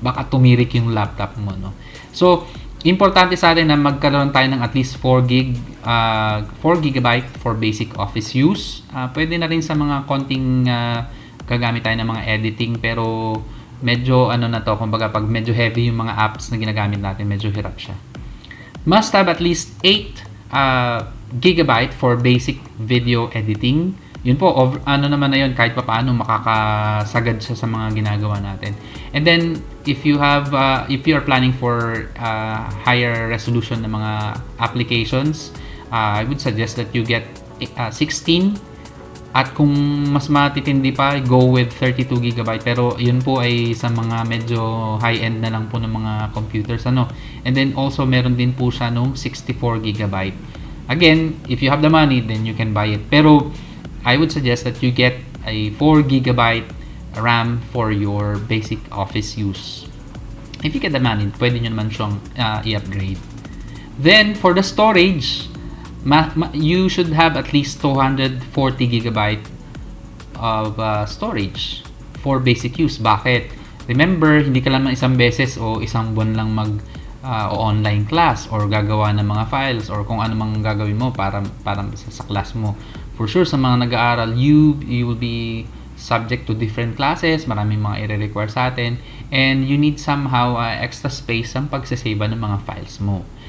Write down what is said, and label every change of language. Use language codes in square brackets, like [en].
[tl] Baka tumirik yung laptop mo, no? So, importante sa atin na magkaroon tayo ng [en] at least 4 GB for basic office use. [tl] Pwede na rin sa mga konting gagamit tayo ng mga editing, pero medyo ano na to, kumbaga pag medyo heavy yung mga apps na ginagamit natin, medyo hirap siya. [en] Must have at least 8 GB for basic video editing. [tl] Yun po, ano naman na yun, kahit pa paano makakasagad siya sa mga ginagawa natin. [en] And then, if you are planning for higher resolution [tl] ng mga [en] applications, I would suggest that you get 16. [tl] At kung mas matitindi pa, [en] go with 32 GB. [tl] Pero yun po ay sa mga medyo high-end na lang po ng mga computers. [en] And then also, [tl] meron din po siya nung 64 GB. [en] Again, if you have the money, then you can buy it. Pero I would suggest that you get a 4 GB RAM for your basic office use. If you get the money, [tl] pwede nyo naman siyang i-upgrade. [en] Then, for the storage, you should have at least 240 GB of storage for basic use. [tl] Bakit? Remember, hindi ka lang isang beses o isang buwan lang online class or gagawa ng mga files or kung ano mang gagawin mo para sa class mo. [en] For sure, [tl] sa mga nag-aaral, [en] you will be subject to different classes, [tl] maraming mga i-require sa atin, [en] and you need somehow extra space [tl] ang pagsasave ng mga files mo.